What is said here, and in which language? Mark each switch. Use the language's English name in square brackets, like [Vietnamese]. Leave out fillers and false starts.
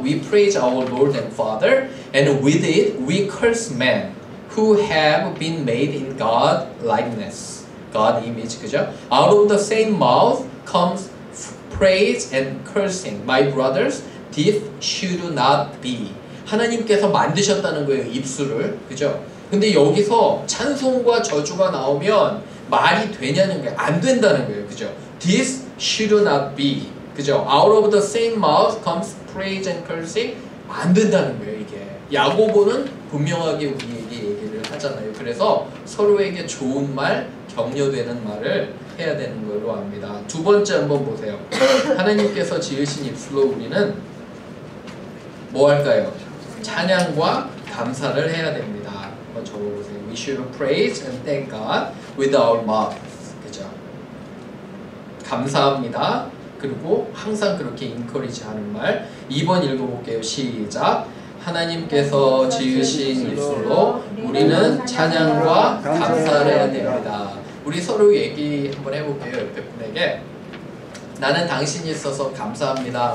[English] We praise our Lord and Father, and with it we curse men who have been made in God likeness, God image, 그죠? Out of the same mouth comes praise and cursing. My brothers, this should not be. [Korean] 하나님께서 만드셨다는 거예요, 입술을. 그죠? 근데 여기서 찬송과 저주가 나오면 말이 되냐는 거예요. 안 된다는 거예요. 그죠? [English] This should not be. [Korean] 그죠? [English] Out of the same mouth comes praise and cursing. [Korean] 안 된다는 거예요, 이게. 야고보는 분명하게 우리에게 얘기를 하잖아요. 그래서 서로에게 좋은 말, 격려되는 말을 해야 되는 걸로 압니다. 두 번째 한번 보세요. 하나님께서 지으신 입술로 우리는 뭐 할까요? 찬양과 감사를 해야 됩니다. 한번 적어보세요. [English] We should praise and thank God with our mouths. [Korean] 그죠? 감사합니다. 그리고 항상 그렇게 인커리지 하는 말. 2번 읽어볼게요. 시작. 하나님께서 지으신 입술로 우리는 찬양과 감사를 해야 됩니다. 우리 서로 얘기 한번 해볼게요. 옆에 분에게. 나는 당신이 있어서 감사합니다.